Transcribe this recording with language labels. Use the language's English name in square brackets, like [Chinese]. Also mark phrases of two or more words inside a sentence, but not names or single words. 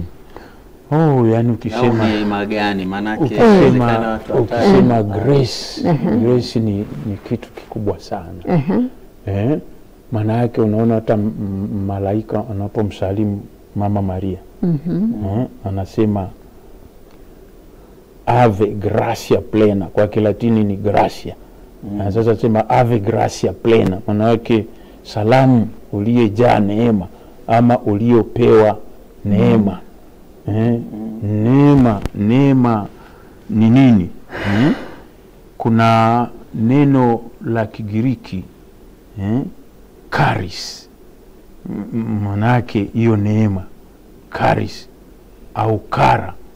[Swahili] Yani ukisema neema gani maana yake ukisema grace, grace ni kitu kikubwa sana. Maana yake unaona hata malaika anapomsalimu Mama Maria anasema [Latin] ave gracia plena, [Swahili] kwa Kilatini ni gracia. Na sasa sema [Latin] ave gracia plena, [Swahili] maana yake salamu uliyejaa neema ama uliopewa neema. Neema ni nini? Kuna neno la Kigiriki charis, maana yake hiyo neema, charis au kara.